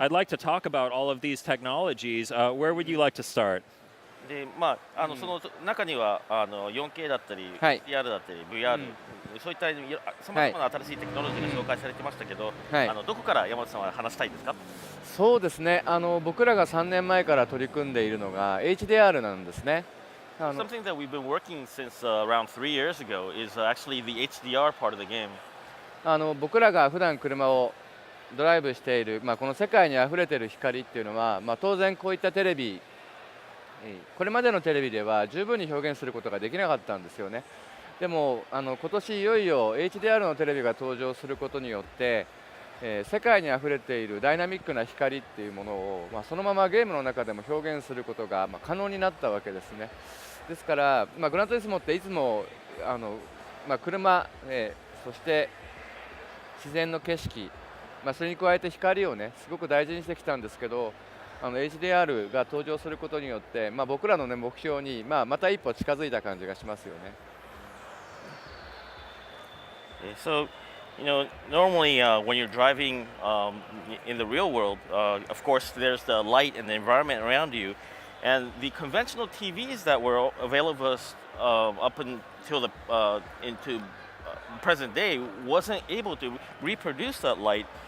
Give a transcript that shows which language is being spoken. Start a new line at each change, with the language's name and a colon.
English: I'd like to talk about all of these technologies. Where would you like to start?
Japanese: でその中には4K だったり、はい HDR だったり、VR、そういったさまざまな新しいテクノロジーが紹介されてましたけど、はいどこから山本さんは話したいですか？そうですね。僕らが3年前から取り組んでいるのが HDR なんですね。
English: Something that we've been working since around 3 years ago is actually the HDR part of the game.
Japanese: 僕らが普段車をドライブしている、この世界にあふれている光っていうのは、当然こういったテレビ、これまでのテレビでは十分に表現することができなかったんですよね。でも今年いよいよ HDR のテレビが登場することによって、世界にあふれているダイナミックな光っていうものを、そのままゲームの中でも表現することが、可能になったわけですね。ですから、グランツーリスモっていつも車、そして自然の景色、それに加えて光をねすごく大事にしてきたんですけど、HDR が登場することによって、僕らの、目標に、また一歩近づいた感じがしますよね。
English: So, normally when you're driving in the real world, of course, there's the light and the environment around you. And the conventional TVs that were available up until into present day wasn't able to reproduce that light.